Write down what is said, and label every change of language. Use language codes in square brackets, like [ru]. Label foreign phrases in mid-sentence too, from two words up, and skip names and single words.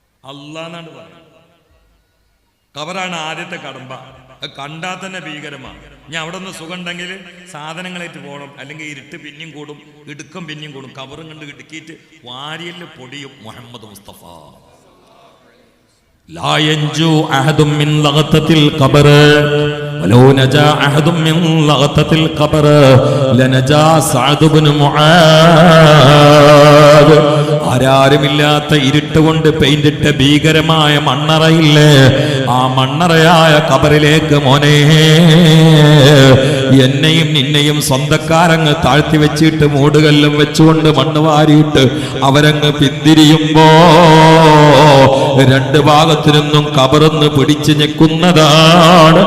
[ml] അള്ളാന്നാണ് പറയുന്നത്. ഖബറാണ് ആദ്യത്തെ കടമ്പ. അത് കണ്ടാൽ തന്നെ ഭീകരമാണ്. ഇനി അവിടെ നിന്ന് സുഖം ഉണ്ടെങ്കിൽ സാധനങ്ങളായിട്ട് പോകണം, അല്ലെങ്കിൽ ഇരുട്ട് പിന്നെയും കൂടും, ഇടുക്കം പിന്നെയും കൂടും. കബറും കണ്ട് ഇടുക്കിയിട്ട് വാരിയല് പൊടിയും. മുഹമ്മദ് മുസ്തഫ [ar] لا ينجو أحد من لغطة القبر ولو نجا أحد من لغطة القبر لنجا سعد بن معاذ. [ml] ആരാരുമില്ലാത്ത ഇരുട്ടുകൊണ്ട് പെയിന്റിട്ട ഭീകരമായ മണ്ണറയില്ലേ, ആ മണ്ണറയായ കബറിലേക്ക് മോനെ എന്നെയും നിന്നെയും സ്വന്തക്കാരങ്ങ് താഴ്ത്തി വെച്ചിട്ട് മൂടുകല്ലും വെച്ചുകൊണ്ട് മണ്ണ് വാരിയിട്ട് അവരങ്ങ് പിന്തിരിയുമ്പോ രണ്ട് ഭാഗത്തു നിന്നും കബറൊന്ന് പിടിച്ച് ഞെക്കുന്നതാണ്.